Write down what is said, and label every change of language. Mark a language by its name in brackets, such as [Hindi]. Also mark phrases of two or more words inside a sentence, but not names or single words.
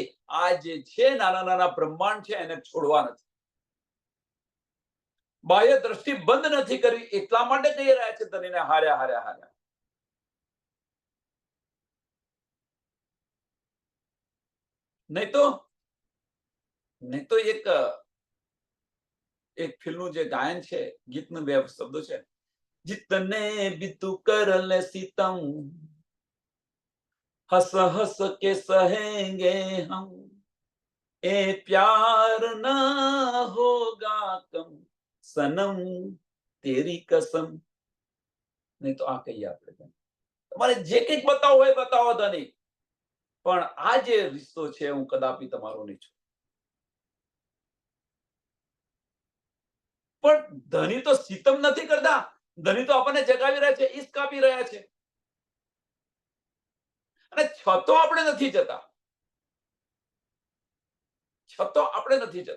[Gujarati] આ જે છે નાના નાના બ્રહ્માંડ છે એને છોડવા નથી, બાહ્ય દ્રષ્ટિ બંધ નથી કરી, એટલા માટે કહી રહ્યા છે તને હાર્યા હાર્યા હાર્યા. નહીં તો એક ફિલ્મનું જે ગાયન છે, ગીતનું બે શબ્દો છે, [Hindi] जितने भी तू कर ले सितम हंस हंस के सहेंगे हम ए प्यार ना होगा कम सनम तेरी कसम. [Gujarati] નહીં તો આ કહીએ આપણે, તમારે જે કંઈક બતાવો હોય બતાવો ધણી, પણ આ જે રિશ્તો છે હું કદાપી તમારો નહીં છું. પણ ધણી તો સિતમ નથી કરતા, ધણી તો આપણને જગાવી રહ્યા છે, ઈશ્ક આપી રહ્યા છે, અને છતો આપણે નથી જતા, છતો આપણે નથી જતા.